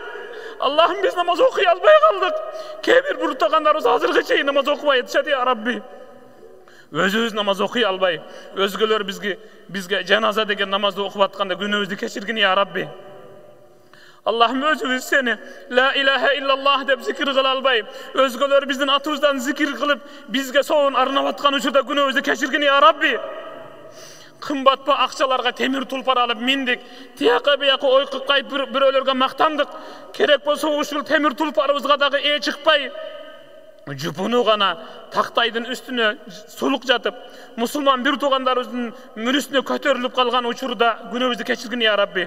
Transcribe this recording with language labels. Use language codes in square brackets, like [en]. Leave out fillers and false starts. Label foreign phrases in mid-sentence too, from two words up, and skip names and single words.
[ky] Аллахым биз намаз окуй албай калдык. Кээ бир буртагандарыбыз азыркы чейин намаз окубай атышат [ar] يا رب. [ky] Өзүбүз намаз окуй албай, өзгөлөр бизге жаназа деген намазды окуп атканда күнөөбүздү кечиргин [ar] يا رب. [ky] Аллахым өзүбүз сени [ar] لا إله إلا الله [ky] деп зикир кыла албай, өзгөлөр биздин атыбыздан зикир кылып бизге соон арнап аткан учурда күнөөбүздү кечиргин [ar] يا رب. [ky] Кымбатпа акчаларга темир тулпар алып миндик, тияка бияка ойкуп кайып бирөөлөргө мактандык. Керек болсо ушул темир тулпарыбызга дагы ээ чыкпай, жупуну гана тактайдын үстүнө сулук жатып, мусулман бир туугандарыбыздын мүрүсүнө көтөрүлүп калган учурда күнөөбүздү кечиргин [ar] يا رب.